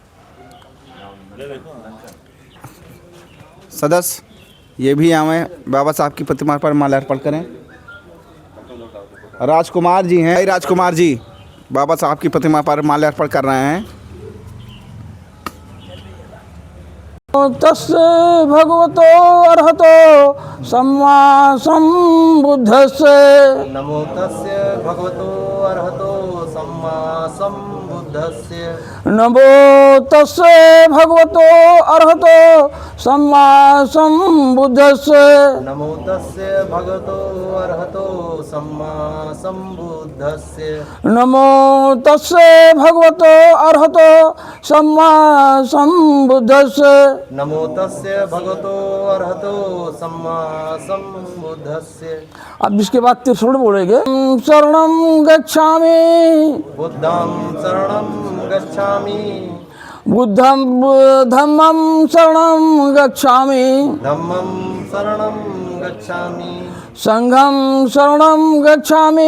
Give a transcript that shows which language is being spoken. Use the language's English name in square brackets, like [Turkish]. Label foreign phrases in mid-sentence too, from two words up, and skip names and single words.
[Hindi] सदस्य ये भी आवें बाबा साहब की प्रतिमा पर माल्यार्पण करें। राजकुमार जी हैं, राजकुमार जी बाबा साहब की प्रतिमा पर माल्यार्पण कर रहे हैं। [Pali] तस्य भगवतो अरहतो सम्मा संबुद्धस्य। नमो तस्य भगवतो अरहतो सम्मा संबुद्धस्य। नमो तस्य भगवतो अरहतो सम्मा संबुद्धस्य। नमो तस्य भगवतो अरहतो सम्मा संबुद्धस्य। नमो तस्य भगवतो अरहतो सम्मा संबुद्धस्य। नमो तस्य भगवतो अरहतो सम्मा संबुद्धस्य। [Hindi] अब इसके बाद त्रिशूल बोलेंगे। [Pali] शरणं गच्छामि बुद्धं शरणं गच्छामि बुद्धं धम्मं शरणं गच्छामि धम्मं शरणं गच्छामि संघं शरणं गच्छामि